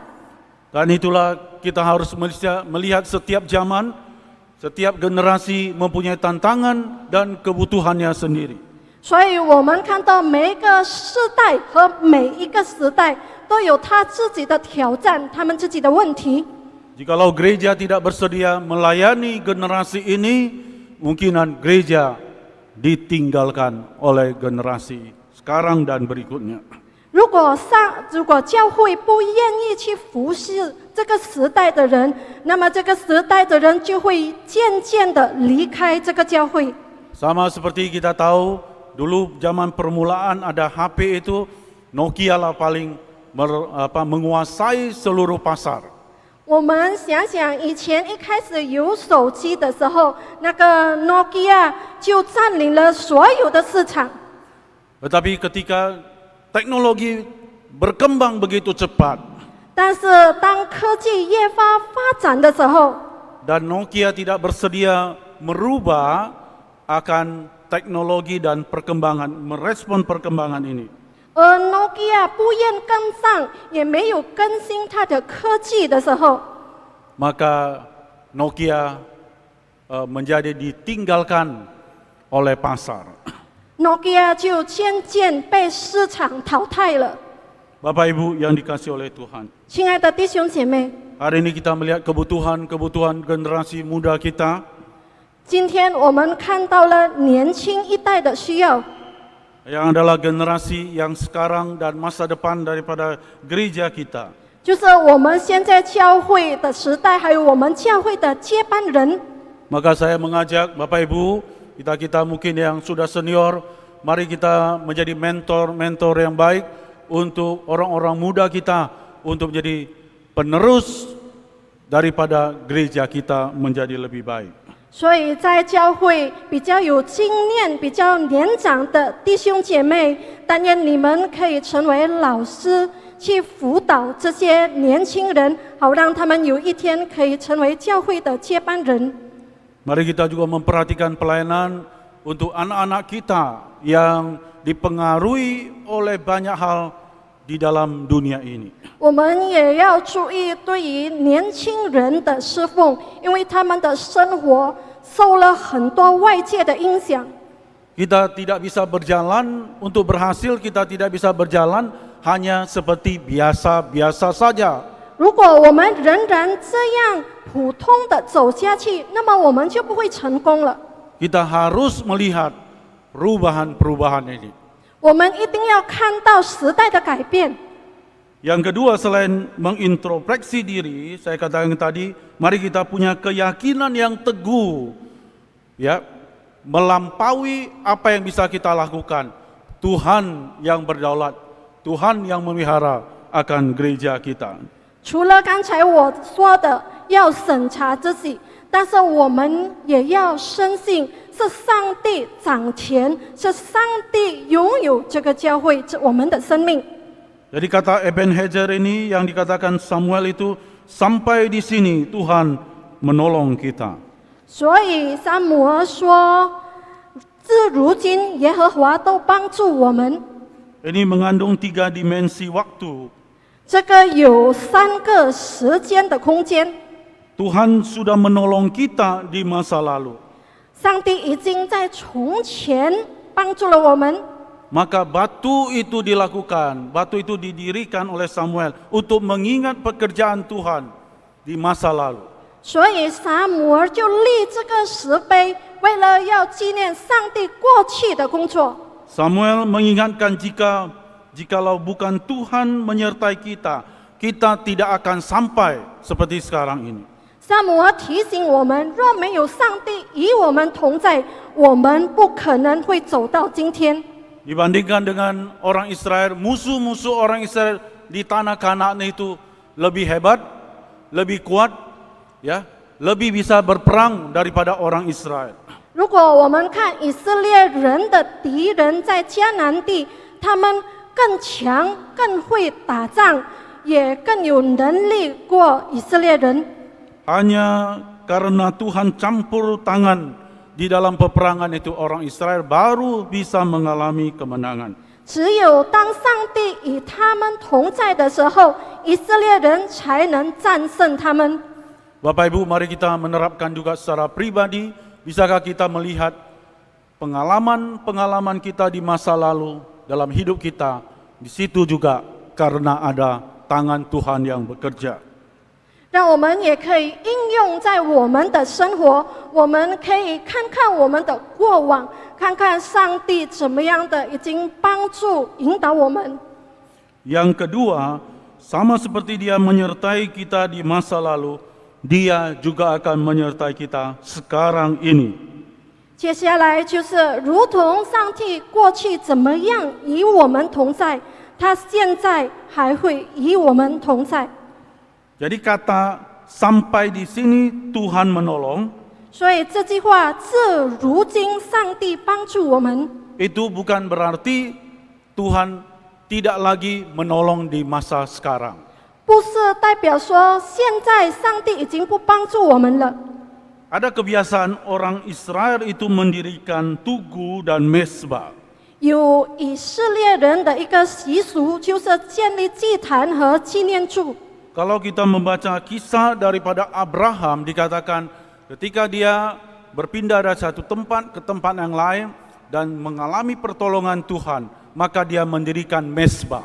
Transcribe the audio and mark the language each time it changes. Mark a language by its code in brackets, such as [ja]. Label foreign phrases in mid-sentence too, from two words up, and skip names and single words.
[id] Dan itulah kita harus melihat setiap zaman, setiap generasi mempunyai tantangan dan kebutuhannya sendiri. [zh] 所以我们看到每一个世代和每一个时代都有他自己的挑战，他们自己的问题。 [id] Jikalau gereja tidak bersedia melayani generasi ini, mungkinan gereja ditinggalkan oleh generasi sekarang dan berikutnya. [zh] 如果教会不愿意去服侍这个时代的人，那么这个时代的人就会渐渐的离开这个教会。 [id] Sama seperti kita tahu, dulu zaman permulaan ada HP itu, Nokia lah paling menguasai seluruh pasar. [zh] 我们想想，以前一开始有手机的时候，那个 Nokia 就占领了所有的市场。 [id] Tetapi ketika teknologi berkembang begitu cepat [zh] 但是当科技越发展的时候， [id] dan Nokia tidak bersedia merubah akan teknologi dan perkembangan, merespon perkembangan ini. [zh] 而 Nokia 不愿跟上，也没有更新它的科技的时候， [id] Maka Nokia menjadi ditinggalkan oleh pasar. [zh] Nokia 就渐渐被市场淘汰了。 [id] Bapak Ibu yang dikasihi oleh Tuhan, [zh] 亲爱的弟兄姐妹， [id] hari ini kita melihat kebutuhan generasi muda kita. [zh] 今天我们看到了年轻一代的需要， [id] Yang adalah generasi yang sekarang dan masa depan daripada gereja kita. [zh] 就是我们现在教会的时代，还有我们教会的接班人。 [id] Maka saya mengajak Bapak Ibu, kita mungkin yang sudah senior, mari kita menjadi mentor yang baik untuk orang-orang muda kita, untuk menjadi penerus daripada gereja kita menjadi lebih baik. [zh] 所以在教会比较有经验、比较年长的弟兄姐妹，但愿你们可以成为老师，去辅导这些年轻人，好让他们有一天可以成为教会的接班人。 [id] Mari kita juga memperhatikan pelayanan untuk anak-anak kita yang dipengaruhi oleh banyak hal di dalam dunia ini. [zh] 我们也要注意对于年轻人的侍奉，因为他们的生活受了很多外界的影响。 [id] Kita tidak bisa berjalan, untuk berhasil kita tidak bisa berjalan hanya seperti biasa-biasa saja. [zh] 如果我们仍然这样普通的走下去，那么我们就不会成功了。 [id] Kita harus melihat perubahan-perubahan ini. [zh] 我们一定要看到时代的改变。 [id] Yang kedua, selain mengintrospeksi diri, saya katakan tadi, mari kita punya keyakinan yang teguh, ya, melampaui apa yang bisa kita lakukan. Tuhan yang berdaulat, Tuhan yang memelihara akan gereja kita. [zh] 除了刚才我说的要审查自己，但是我们也要深信是上帝掌权，是上帝拥有这个教会，我们的生命。 [id] Jadi kata Ebenezer ini yang dikatakan Samuel itu, sampai di sini Tuhan menolong kita. [zh] 所以撒母耳说，至如今耶和华都帮助我们。 [id] Ini mengandung 3 dimensi waktu. [zh] 这个有3个时间的空间， [id] Tuhan sudah menolong kita di masa lalu. [zh] 上帝已经在从前帮助了我们。 [id] Maka batu itu dilakukan, batu itu didirikan oleh Samuel untuk mengingat pekerjaan Tuhan di masa lalu. [zh] 所以撒母耳就立这个石碑，为了要纪念上帝过去的工作。 [id] Samuel mengingatkan jikalau bukan Tuhan menyertai kita, kita tidak akan sampai seperti sekarang ini. [zh] 撒母耳提醒我们，若没有上帝与我们同在，我们不可能会走到今天。 [id] Dibandingkan dengan orang Israel, musuh-musuh orang Israel di tanah Kanaan itu lebih hebat, lebih kuat, ya, lebih bisa berperang daripada orang Israel. [zh] 如果我们看以色列人的敌人在迦南地，他们更强、更会打仗，也更有能力过以色列人。 [id] Hanya karena Tuhan campur tangan di dalam peperangan itu orang Israel baru bisa mengalami kemenangan. [zh] 只有当上帝与他们同在的时候，以色列人才能战胜他们。 [id] Bapak Ibu, mari kita menerapkan juga secara pribadi. Bisakah kita melihat pengalaman-pengalaman kita di masa lalu dalam hidup kita? Di situ juga karena ada tangan Tuhan yang bekerja. [zh] 让我们也可以应用在我们的生活，我们可以看看我们的过往，看看上帝怎么样的已经帮助引导我们。 [id] Yang kedua, sama seperti Dia menyertai kita di masa lalu, Dia juga akan menyertai kita sekarang ini. [zh] 接下来就是如同上帝过去怎么样与我们同在，他现在还会与我们同在。 [id] Jadi kata sampai di sini Tuhan menolong, [zh] 所以这句话，自如今上帝帮助我们， [id] itu bukan berarti Tuhan tidak lagi menolong di masa sekarang. [zh] 不是代表说现在上帝已经不帮助我们了。 [id] Ada kebiasaan orang Israel itu mendirikan tugu dan mesbah. [zh] 有以色列人的一个习俗，就是建立祭坛和纪念柱。 [id] Kalau kita membaca kisah daripada Abraham, dikatakan ketika dia berpindah dari satu tempat ke tempat yang lain dan mengalami pertolongan Tuhan, maka dia mendirikan mesbah.